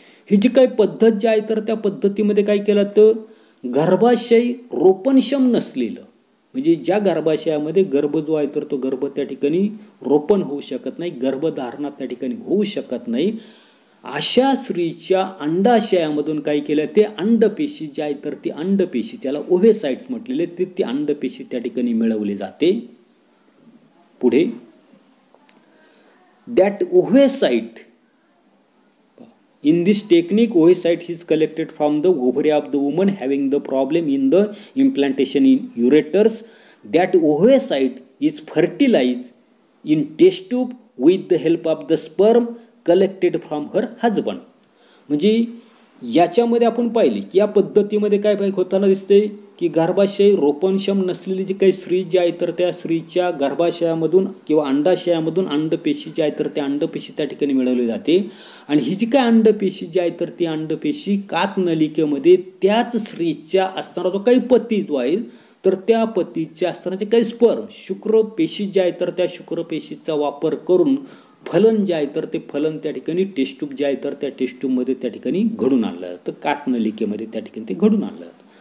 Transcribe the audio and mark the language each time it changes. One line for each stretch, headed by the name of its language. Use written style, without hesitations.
Marathi: ही जी काही पद्धत जी आहे तर त्या पद्धतीमध्ये काय केलं तर गर्भाशय रोपणक्षम नसलेलं, म्हणजे ज्या गर्भाशयामध्ये गर्भ जो आहे तर तो गर्भ त्या ठिकाणी रोपण होऊ शकत नाही, गर्भधारणा त्या ठिकाणी होऊ शकत नाही, अशा स्त्रीच्या अंडाशयामधून काय केलं ते अंडपेशी जी आहे तर ती अंडपेशी त्याला ओव्हेसाइट्स म्हटलेले ती अंडपेशी त्या ठिकाणी मिळवली जाते.
English: पुढे that oocyte in this technique oocyte is collected from the ovary of the woman having the problem in the implantation in ureters. That oocyte is fertilized in test tube with the help of the sperm collected from her husband.
Marathi: म्हणजे याच्यामध्ये आपण पाहिले की या पद्धतीमध्ये काय होताना दिसते की गर्भाशय रोपणक्षम नसलेली जी काही स्त्री जी आहे तर त्या स्त्रीच्या गर्भाशयामधून किंवा अंडाशयामधून अंडपेशी जी आहे तर त्या अंडपेशी त्या ठिकाणी मिळवली जाते. आणि ही जी काय अंडपेशी जी आहे तर ती अंडपेशी काच नलिकेमध्ये त्याच स्त्रीच्या असणारा जो काही पती जो आहे तर त्या पतीच्या असताना जे काही स्पर्म शुक्रपेशी जे आहे तर त्या शुक्रपेशीचा वापर करून फलन जे आहे तर ते फलन त्या ठिकाणी टेस्ट ट्यूब जे आहे तर त्या टेस्ट ट्यूबमध्ये त्या ठिकाणी घडून आणलं जातं, काच नलिकेमध्ये त्या ठिकाणी ते घडून आणलं जातं.